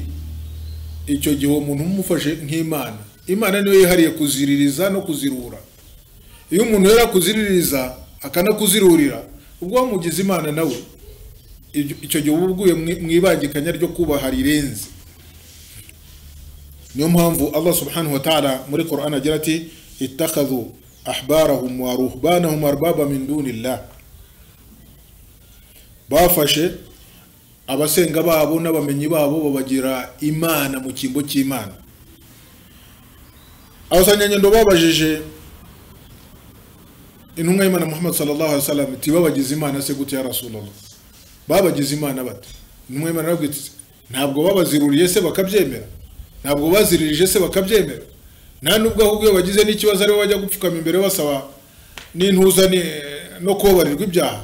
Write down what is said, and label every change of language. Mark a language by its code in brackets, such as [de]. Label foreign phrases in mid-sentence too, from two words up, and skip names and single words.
[rw] Icyo gihe umuntu umufashe nk'Imana. Imana niyo yihariye kuziririza no kuzirura. Iyo umuntu yera kuziririza akanakuzirurira, ubwo wamugize Imana nawe, icyo gihe ubuguye mu ibangikanya ryo kubaha rirenze. Niyo mpamvu Allah [ar] سبحانه وتعالى [rw] muri Qur'an agira ati [ar] اتخذوا أحبارهم ورهبانهم أربابا من دون الله, [rw] bafashe abasenga babo n'abamenyi babo babagira Imana mu kimbo cy'Imana. Abasanyanyendo babajije intumwa y'Imana Muhammad [ar] صلى الله عليه وسلم [rw] iti babagize Imana se gute [ar] يا رسول الله? [rw] Babagize Imana bate? Intumwa y'Imana aravuga iti ntabwo babaziruriye se bakabyemera, ntabwo baziririje se bakabyemera, nta nubwo ahubwo bagize n'ikibazo ari bajya gupfukama imbere basaba n'intuza no kubabarirwa ibyaha.